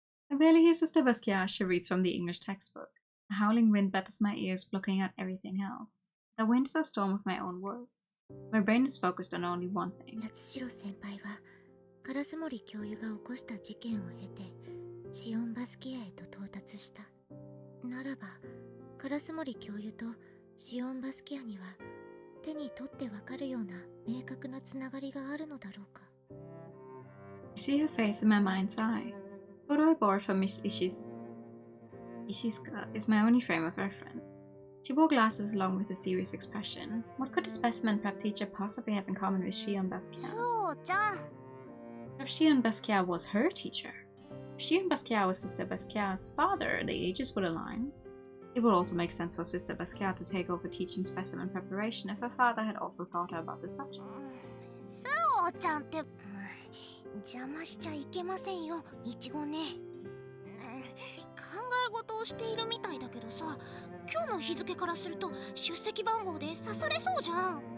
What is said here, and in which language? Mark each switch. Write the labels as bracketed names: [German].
[English] I barely hear Sister Basquiat, she reads from the English textbook. A howling wind batters my ears, blocking out everything else. The wind is a storm of my own words. My brain is focused on only one thing. [Japanese] 八代先輩は烏森教諭が起こした事件を経てシオンバスキアへと到達した。ならば烏森教諭とシオンバスキアには手に取ってわかるような明確なつながりがあるのだろうか。 [English] I see her face in my mind's eye. The photo I borrowed from Miss Ishizuka is my only frame of reference. She wore glasses along with a serious expression. What could the specimen prep teacher possibly have in common with Shion Basquiat? [Japanese] そうじゃん。 [English] Perhaps Shion Basquiat was her teacher. If Shion Basquiat was Sister Basquiat's father, the ages would align. It would also make sense for Sister Basquiat to take over teaching specimen preparation if her father had also taught her about the subject. [Japanese] そうちゃんって、邪魔しちゃいけませんよ、いちごね。考え事をしているみたいだけどさ、今日の日付からすると出席番号で刺されそうじゃん。